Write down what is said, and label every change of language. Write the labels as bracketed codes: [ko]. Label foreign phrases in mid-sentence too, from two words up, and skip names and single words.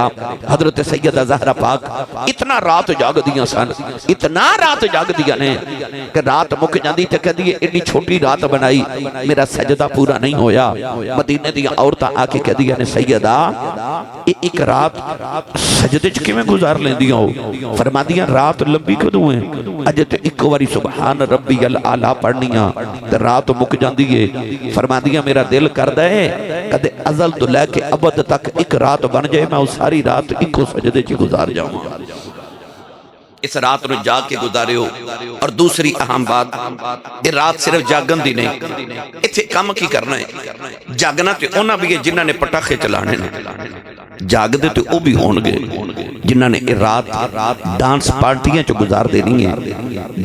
[pa] ਹਜ਼ਰਤ ਸੱਯਦਾ ਜ਼ਹਿਰਾ ਪਾਕ ਇਤਨਾ ਰਾਤ ਜਾਗਦੀਆਂ ਸਨ, ਇਤਨਾ ਰਾਤ ਜਾਗਦੀਆਂ ਨੇ ਕਿ ਰਾਤ ਮੁੱਕ ਜਾਤੀ ਤੋ ਕਹਿੰਦੀ ਐਡੀ ਛੋਟੀ ਰਾਤ ਬਣਾਈ ਮੇਰਾ ਸਜਦਾ ਪੂਰਾ ਨਹੀਂ ਹੋਇਆ। ਮਦੀਨੇ ਦੀ ਔਰਤਾਂ ਆ ਕੇ ਕਹਿੰਦੀਆਂ ਨੇ ਸੱਯਦਾ ਇੱਕ ਰਾਤ ਸਜਦੇ 'ਚ ਕਿਵੇਂ ਗੁਜ਼ਾਰ ਲੈਂਦੀਆਂ ਹੋ? ਫ਼ਰਮਾਂਦੀਆਂ ਰਾਤ ਲੰਬੀ ਕਦੋਂ ਹੈ, ਅਜੇ ਤੋ ਇੱਕ ਬਾਰੀ [ar] سبحان ربي الأعلى [pa] ਪੜ੍ਹਨੀਆਂ ਤੇ ਰਾਤ ਮੁੱਕ ਜਾਤੀ ਹੈ। ਫ਼ਰਮਾਂਦੀਆਂ ਮੇਰਾ ਦਿਲ ਕਰਦਾ ਹੈ ਕਦੇ ਅਜ਼ਲ ਤੋ ਲੈ ਕੇ ਅਬਦ ਤੱਕ ਇੱਕ ਰਾਤ ਬਣ ਜਾਏ, ਮੈਂ ਉਸ ਸਾਰੀ ਰਾਤ ਇੱਕੋ ਸਜਦੇ 'ਚ ਗੁਜ਼ਾਰ ਜਾਊਂ। [ur] اس رات کو جاگ کے گزاریو۔ اور دوسری اہم بات، یہ رات صرف [pa] ਜਾਗਣ ਦੀ ਨਹੀਂ, ਇੱਥੇ ਕੰਮ ਕੀ ਕਰਨਾ ਹੈ। ਜਾਗਣਾ ਤੋ ਉਨ੍ਹਾਂ ਵੀ ਹੈ ਜਿਨ੍ਹਾਂ ਨੇ ਪਟਾਖੇ ਚਲਾਣੇ ਨੇ, ਜਾਗਦੇ ਤੋ ਉਹ ਵੀ ਹੋਣਗੇ ਜਿਨ੍ਹਾਂ ਨੇ ਰਾਤ ਡਾਂਸ ਪਾਰਟੀਆਂ 'ਚ ਗੁਜ਼ਾਰ ਦੇਣੀ ਹੈ।